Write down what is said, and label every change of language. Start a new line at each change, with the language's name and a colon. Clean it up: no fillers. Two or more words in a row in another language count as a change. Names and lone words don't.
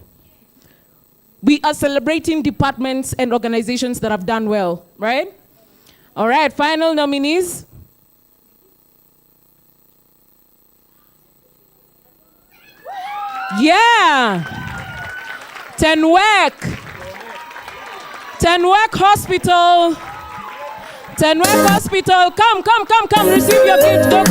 English: We are celebrating departments and organizations that have done well, right? All right, final nominees. Yeah. Tenwek Hospital. Tenwek Hospital. Come. Receive your gift. Go.